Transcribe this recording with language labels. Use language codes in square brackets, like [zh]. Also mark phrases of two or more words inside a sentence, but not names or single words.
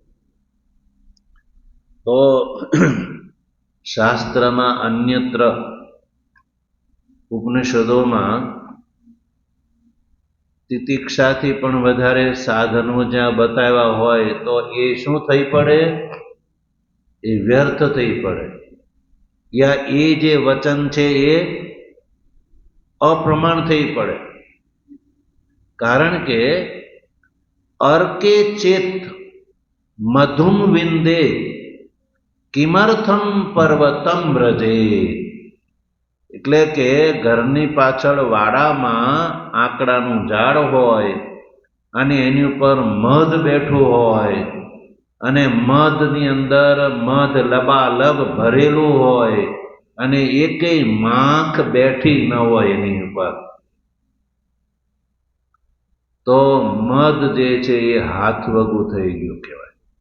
[gu] તો શાસ્ત્રમાં અન્યત્ર ઉપનિષદોમાં તિતિક્ષાથી પણ વધારે સાધનો જ્યાં બતાવ્યા હોય તો એ શું થઈ પડે? એ વ્યર્થ થઈ પડે, યા એ જે વચન છે એ અપ્રમાણ થઈ પડે. કારણ કે [sa] अर्के चेत मधुम विंदे किमर्थम पर्वतम व्रजे। [gu] એટલે કે ઘરની પાછળ વાડામાં આકડાનું ઝાડ હોય અને એની ઉપર મધ બેઠું હોય અને મધની અંદર મધ લબાલબ ભરેલું હોય અને એકેય માખ બેઠી ન હોય એની ઉપર, તો મધ જે છે એ હાથ વગું થઈ ગયું કહેવાય.